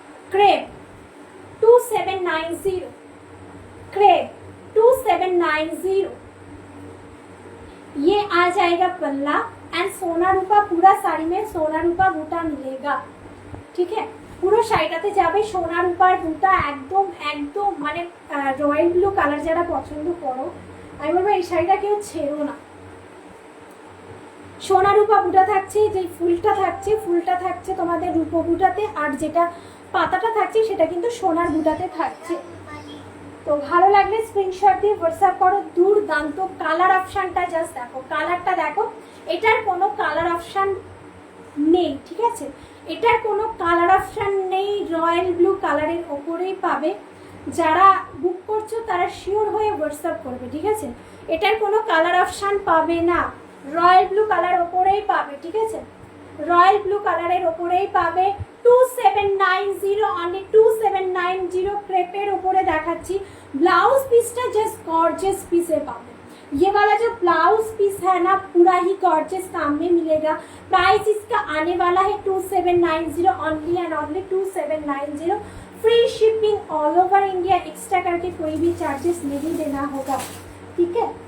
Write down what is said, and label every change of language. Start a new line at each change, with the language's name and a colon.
Hindi: Crepe 2790, crepe 2790, ये आ जाएगा पल्ला एंड सोना रूपा, पूरा साड़ी में सोना रूपा बूटा मिलेगा, ठीक है।
Bangla: পুরো শাড়িটাতে যাবে সোনা রূপার বুটা, একদম একদম মানে রয়্যাল ব্লু কালার যারা পছন্দ করো আমি বলবো এই শাড়িটা কেউ ছেড়ো না। সোনা রূপা বুটা থাকছে, যে ফুলটা থাকছে তোমাদের রূপো বুটাতে, আর যেটা পাতাটা থাকছে সেটা কিন্তু সোনার বুটাতে থাকছে। তো ভালো লাগলে স্ক্রিনশট দিয়ে হোয়াটসঅ্যাপ করো। দুর্দান্ত কালার অপশানটা জাস্ট দেখো, কালারটা দেখো, এটার কোনো কালার অপশান নেই, ঠিক আছে। এটার কোনো কালার অপশান নেই, রয়্যাল ব্লু কালারের ওপরেই পাবে। যারা বুক করছো তারা শিওর হয়ে হোয়াটসঅ্যাপ করবে, ঠিক আছে। এটার কোনো কালার অপশান পাবে না, রয়্যাল ব্লু কালার ওপরেই পাবে, ঠিক আছে। রয়্যাল ব্লু কালারের ওপরেই পাবে। 2790 অনলি 2790 ক্রেপের ওপরে দেখাচ্ছি। ব্লাউজ পিসটা জাস্ট गॉर्जियस पीसे पाবে।
Hindi: ये वाला जो ब्लाउज पीस है ना पूरा ही गॉर्जियस काम में मिलेगा। प्राइस इसका आने वाला है 2790 only and only 2790। Free shipping all over India, extra करके कोई भी चार्जेस नहीं देना होगा, ठीक है।